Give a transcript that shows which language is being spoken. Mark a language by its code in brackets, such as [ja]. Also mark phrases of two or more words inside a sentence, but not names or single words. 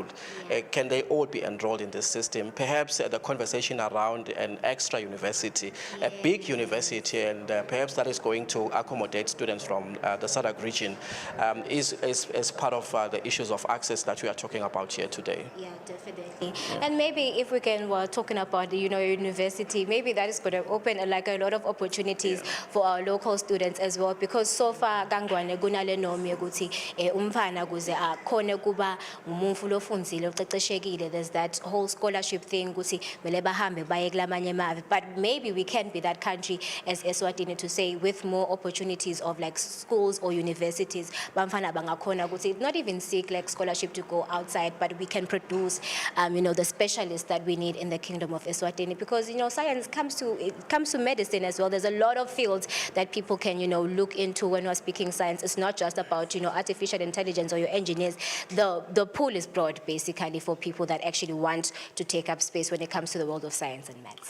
[en] Can they all be enrolled in this system? Perhaps the conversation around an extra university, a big university, and perhaps that is going to accommodate students from the SADC region is part of the issues of access that we are talking about here today. Yeah, definitely. And maybe if we can, we're talking about the university, maybe that is going to open like a lot of opportunities for our local students as well, because so far [ss] kangwane kunale nomi ukuthi umfana kuze akhone kuba umuntu lofundzile uceceshekile, [en] there's that whole scholarship thing [ss] ukuthi mele bahambe baye kulamanye amave. [en] But maybe we can be that country as Eswatini to say, with more opportunities of like schools or universities, [ss] bamfana bangakhona ukuthi [en] not even seek like scholarship to go outside, but we can produce the specialists that we need in the kingdom of Eswatini, because science comes to medicine as well. There's a lot of fields that people can look into when we're speaking science. It's not just about artificial intelligence or your engineers. The pool is broad basically for people that actually want to take up space when it comes to the world of science and maths.